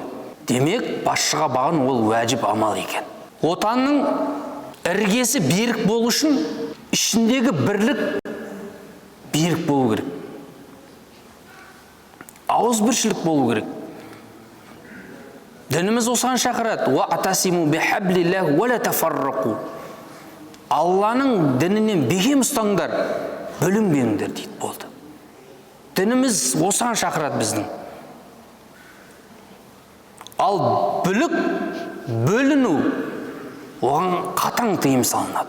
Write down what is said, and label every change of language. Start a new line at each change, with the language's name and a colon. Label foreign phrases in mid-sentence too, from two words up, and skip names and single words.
Kazakh: Демек, басшыға бағын ол уәжіп амал екен. Отанның іргесі берік болу үшін ішіндегі бірлік берік болу керек. Ауызбіршілік болу керек. Дініміз осыған шақырады.
Arabic: واعتصموا بحبل الله ولا تفرقوا.
Kazakh: Алланың дінінен бекем ұстаңдар, бөлінбеңдер дейді болды. Дініміз осыған шақырады біздің. Ал бүлік, бөліну оған қатаң тыйым салынады.